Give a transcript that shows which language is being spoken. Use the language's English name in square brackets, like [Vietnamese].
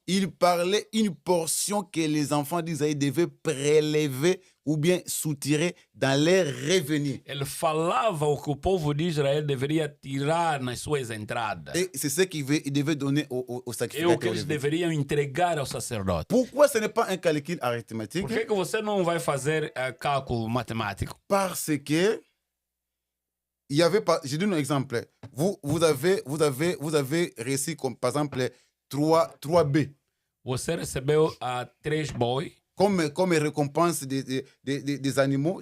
[French] il parlait une portion que les enfants d'Israël devaient prélever ou bien soutirer dans leurs revenus. [Portuguese] ele falava o que o povo de Israel deveria tirar nas suas entradas. [French] Et c'est ce qu'il devait donner aux [Portuguese] É o que [French] sacrificateurs. [Portuguese] eles deveriam entregar ao sacerdote. [French] Pourquoi ce n'est pas un calcul arithmétique? [Portuguese] Por que você não vai fazer cálculo matemático? [French] Parce que il y avait pas. Je donne un exemple. Vous avez reçu comme par exemple 3B [Portuguese] Você recebeu 3 boi [French] comme récompense des animaux.